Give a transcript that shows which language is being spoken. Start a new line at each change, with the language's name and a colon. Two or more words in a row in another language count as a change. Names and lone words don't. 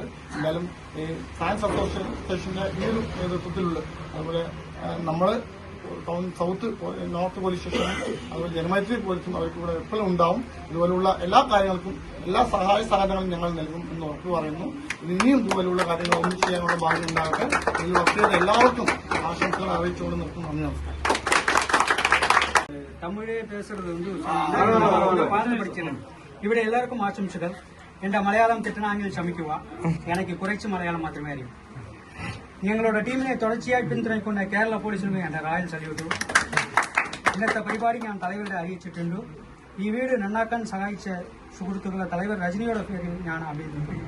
Malayalam: എന്തായാലും ഈ ഫാൻസ് അസോസിയേഷന്റെ ഈ ഒരു നേതൃത്വത്തിലുള്ള അതുപോലെ നമ്മൾ ടൗൺ സൗത്ത് നോർത്ത് പോലീസ് സ്റ്റേഷനും അതുപോലെ ജനമൈത്രി പോലീസും അവർക്ക് ഇവിടെ എപ്പോഴും ഉണ്ടാവും. ഇതുപോലുള്ള എല്ലാ കാര്യങ്ങൾക്കും എല്ലാ സഹായ സഹകരണങ്ങളും ഞങ്ങൾ നൽകും എന്ന് ഉറപ്പ് പറയുന്നു. ഇനിയും ഇതുപോലുള്ള കാര്യങ്ങൾ ഒന്നും ചെയ്യാനുള്ള ഭാഗ്യം ഉണ്ടാകട്ടെ. ഇതിൽ വർക്ക് ചെയ്ത എല്ലാവർക്കും ആശംസകൾ അറിയിച്ചുകൊണ്ട് നിർത്തുന്നു. നന്ദി, നമസ്കാരം.
Tamil: தமிழே பேசுறது பார்த்து படிச்சிருக்கேன்.
Malayalam: ഇവിടെ എല്ലാവർക്കും ആശംസകൾ. എന്റെ മലയാളം തെറ്റണമെങ്കിൽ ക്ഷമിക്കുക, എനിക്ക് കുറച്ച് മലയാളം മാത്രമേ അറിയൂ. ഞങ്ങളുടെ ടീമിനെ തുടർച്ചയായി പിന്തുണയ്ക്കുന്ന കേരള പോലീസിനും എന്റെ
English: royal salute.
Malayalam: ഇന്നത്തെ പരിപാടി ഞാൻ തലവരുടെ അറിയിച്ചിട്ടുണ്ട്. ഈ വീട് നന്നാക്കാൻ സഹായിച്ച സുഹൃത്തുക്കളെ തലവർ രജനിയുടെ പേരിൽ ഞാൻ അഭിനന്ദിക്കുന്നു.